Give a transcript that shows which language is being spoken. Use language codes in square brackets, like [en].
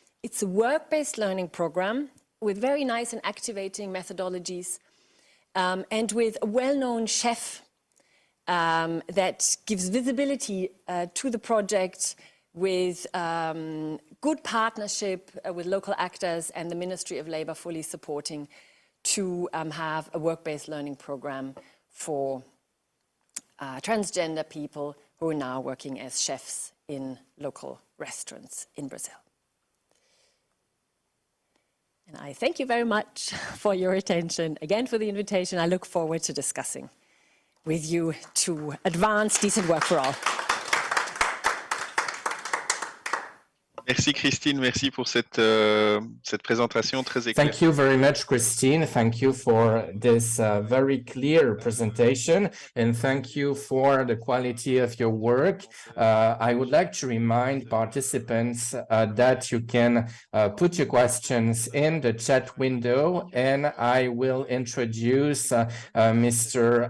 [en] It's a work-based learning program with very nice and activating methodologies and with a well-known chef that gives visibility to the project, with good partnership with local actors and the Ministry of Labour fully supporting to have a work-based learning program for transgender people who are now working as chefs in local restaurants in Brazil. And I thank you very much for your attention, again for the invitation. I look forward to discussing with you to advance decent work for all. [fr] Merci Christine, merci pour cette présentation très éclairée. [en] Thank you very much, Christine. Thank you for this very clear presentation, and thank you for the quality of your work. I would like to remind participants that you can put your questions in the chat window, and I will introduce Mr.